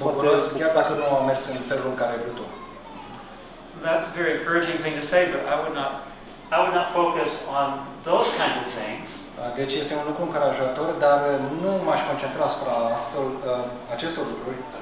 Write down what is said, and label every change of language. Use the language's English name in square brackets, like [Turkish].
[Romanian] bucuros, chiar dacă nu a mers în felul în care ai vrut-o. [English] That's a very encouraging thing to say, but I would not focus on those kinds of things. [Romanian] Deci este un lucru încurajator, dar nu m-aș concentra asupra astfel acestor lucruri.